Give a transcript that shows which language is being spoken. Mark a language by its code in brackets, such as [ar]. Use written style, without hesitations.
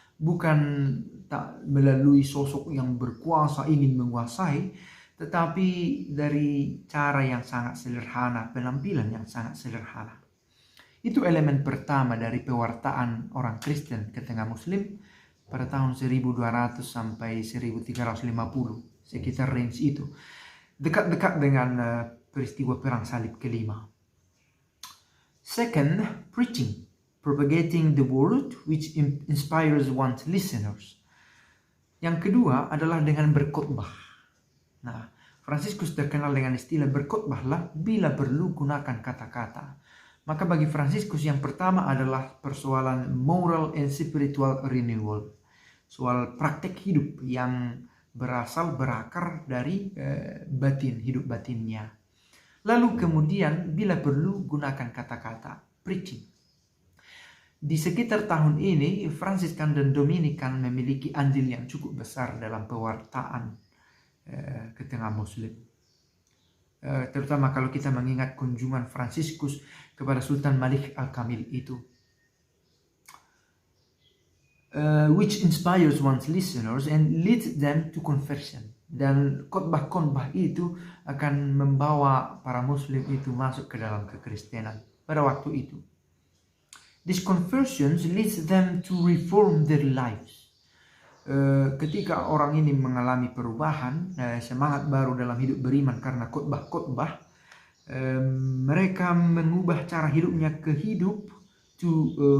[id] Bukan tak melalui sosok yang berkuasa ingin menguasai, tetapi dari cara yang sangat sederhana, penampilan yang sangat sederhana. Itu elemen pertama dari pewartaan orang Kristen ke tengah Muslim pada tahun 1200 sampai 1350, sekitar range itu. Dekat-dekat dengan peristiwa Perang Salib kelima. [en] Second, preaching, propagating the word which inspires one's listeners. [id] Yang kedua adalah dengan berkhotbah. Nah, Fransiskus terkenal dengan istilah berkhotbahlah bila perlu gunakan kata-kata. Maka bagi Fransiskus yang pertama adalah persoalan [en] moral and spiritual renewal. [id] Soal praktek hidup yang berakar dari batin, hidup batinnya. Lalu kemudian bila perlu gunakan kata-kata, preaching. Di sekitar tahun ini, Fransiskan dan Dominikan memiliki andil yang cukup besar dalam pewartaan ke tengah Muslim. Terutama kalau kita mengingat kunjungan Fransiskus kepada Sultan Malik Al-Kamil itu. [en] Which inspires one's listeners and leads them to conversion. [id] Dan khotbah-khotbah itu akan membawa para Muslim itu masuk ke dalam kekristenan pada waktu itu. [en] These conversions leads them to reform their lives. [id] Ketika orang ini mengalami perubahan, semangat baru dalam hidup beriman karena khotbah-khotbah, mereka mengubah cara hidupnya ke hidup to